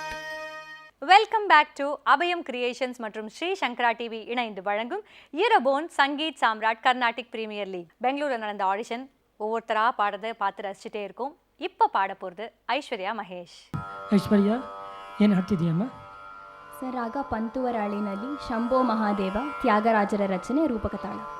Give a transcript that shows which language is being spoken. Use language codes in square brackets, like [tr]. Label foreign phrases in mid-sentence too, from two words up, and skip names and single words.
[en] welcome back to [ta] அபயம் கிரியேஷன்ஸ் மற்றும் ஸ்ரீ சங்கரா டிவி இணைந்து வழங்கும் ஈரோபோன் சங்கீத் சாம்ராட் கர்நாடிக் பிரீமியர் லீக். பெங்களூரில் நடந்த ஆடிஷன் ஒவ்வொருத்தராக பாடுறதை பார்த்து ரசிச்சுட்டே இருக்கும். இப்போ பாட போகிறது ஐஸ்வர்யா மகேஷ். [kn] ಐಶ್ವರ್ಯ ಏನು ಹಾಡ್ತಿದೀಯಮ್ಮ? ಸರ್, ರಾಗ ಪಂತುವರಾಳಿನಲ್ಲಿ ಶಂಭೋ ಮಹಾದೇವ ತ್ಯಾಗರಾಜರ ರಚನೆ ರೂಪಕತಾಳ.